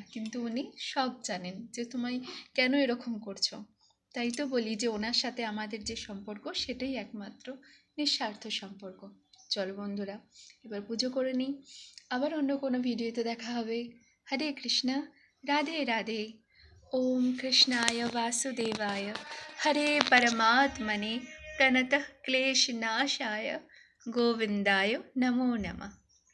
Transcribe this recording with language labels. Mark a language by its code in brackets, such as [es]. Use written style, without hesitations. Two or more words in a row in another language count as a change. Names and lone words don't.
[bn] কিন্তু উনি সব জানেন যে তুমি কেন এরকম করছো। তাই তো বলি যে ওনার সাথে আমাদের যে সম্পর্ক, সেটাই একমাত্র নিঃস্বার্থ সম্পর্ক। চলো বন্ধুরা, এবার পুজো করে নিই, আবার অন্য কোনো ভিডিওতে দেখা হবে। [sa] হরে কৃষ্ণা, রাধে রাধে। ওম কৃষ্ণায় वासुदेवाय हरे परमात्मने प्रणतः क्लेशनाशाय गोविन्दाय नमो नमः।